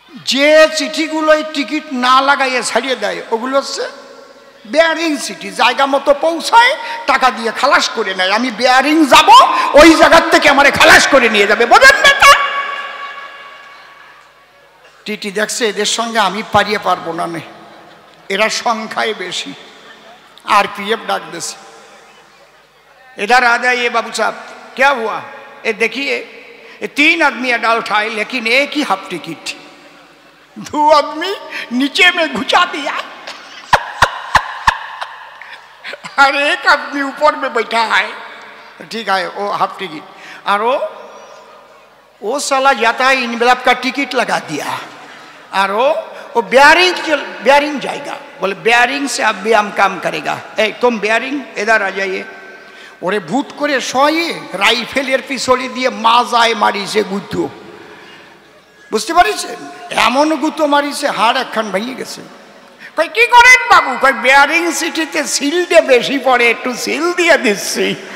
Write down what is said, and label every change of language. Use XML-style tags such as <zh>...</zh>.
<bn>যে চিঠিগুলোই টিকিট না লাগাইয়ে ছাড়িয়ে দেয় ওগুলো হচ্ছে বেয়ারিং চিঠি। জায়গা মতো পৌঁছায়, টাকা দিয়ে খালাস করে নেয়। আমি বেয়ারিং যাব, ওই জায়গার থেকে আমারে খালাস করে নিয়ে যাবে, বোঝেন না? টিটি দেখছে এদের সঙ্গে আমি পারিয়ে পারবো না, নে এরা সংখ্যায় বেশি। আর পিএফ ডাক দেছে,</bn> <hi>इधर आ जाइए बाबू साहब। क्या हुआ? ये देखिए ये 3 आदमी अडल्ट आए लेकिन एक ही हाफ टिकट, 2 आदमी नीचे में घुसा दिया और एक आदमी ऊपर में बैठा है। ठीक है, वो हाफ टिकट। और वो साला जाता है इनवेलप का टिकट लगा दिया और वो बेयरिंग जाएगा। बोले बेयरिंग से अब भी हम काम करेगा। ए तुम बेयरिंग इधर आ जाइए।</hi> <bn>ওরে ভুট করে শয়ে রাইফেলের পিছড়ি দিয়ে মাজায় মারিছে গুতো, বুঝতে পারিছেন? এমন গুতো মারিছে হাড় একখান ভেঙে গেছে। কই কি করেন বাবু? কই বেয়ারিং সিটিতে সিলটা বেশি পড়ে, একটু সিল দিয়ে দিচ্ছি।</bn>